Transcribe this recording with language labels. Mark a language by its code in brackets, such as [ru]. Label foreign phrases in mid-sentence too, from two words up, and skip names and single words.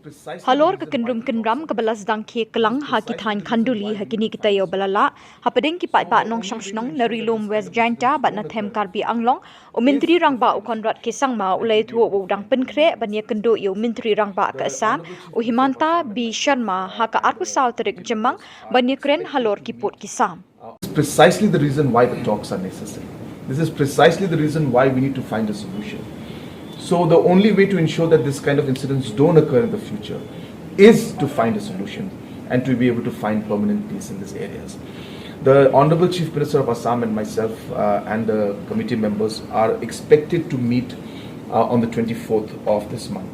[kha] Halor ka kinrum kinram ka balas dang ke kelang ha ki than khanduli ha kini kita yo balala hapadeng ki pai pa nong shangshnong na rilom west jainta bat na them karbi anglong o mintri rang ba o Conrad ke sangma ulai thu o dang penkre ban Iakynduh yo mintri rang ba ka asam o Hemanta bi Sharma ha ka arku sal Tarik Jymmang ban Kren halor ki pot ki sam. [en] It's precisely the reason why the talks are necessary. This is precisely the reason why we need to find a solution. So the only way to ensure that this kind of incidents don't occur in the future is to find a solution and to be able to find permanent peace in these areas. The Honorable Chief Minister of Assam and myself and the committee members are expected to meet on the 24th of this month.